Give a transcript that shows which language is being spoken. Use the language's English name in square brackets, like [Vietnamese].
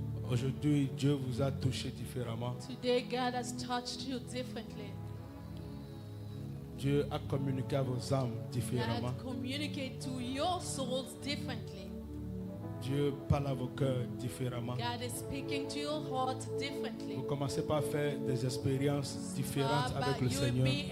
[French] Aujourd'hui, Dieu vous a touché différemment. [English] Today God has touched you differently. [French] Dieu a communiqué à vos âmes différemment. [English] God communicate to your souls differently. [French] Dieu parle à vos cœurs différemment. [English] God is speaking to your heart differently. [French] Vous commencez par faire des expériences différentes avec le Seigneur.